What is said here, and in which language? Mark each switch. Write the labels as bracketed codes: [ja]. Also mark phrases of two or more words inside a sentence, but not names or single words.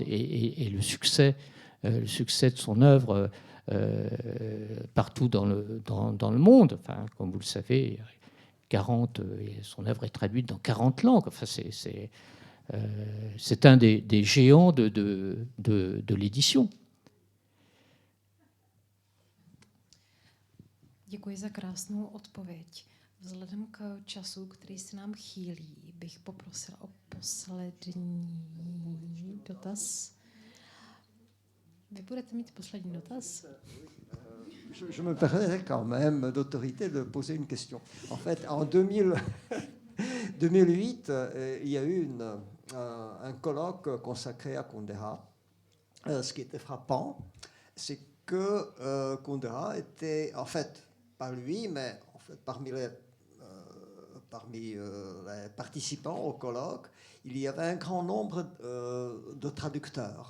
[fr] Et le succès de son œuvre partout dans le monde, enfin, comme vous le savez, 40, son œuvre est traduite dans 40 langues. Enfin, c'est un des géants de l'édition. [cs] Děkuji za krásnou odpověď. Vzhledem k času, který se nám chýlí, bych poprosila o poslední dotaz. Vy budete mít poslední dotaz? [fr] Je me permets quand même d'autorité de poser une question. En fait, en 2008, il y a eu un colloque consacré à Kundera. Ce qui était frappant, c'est que Kundera était, en fait, pas lui, mais en fait, parmi les participants au colloque, il y avait un grand nombre de traducteurs.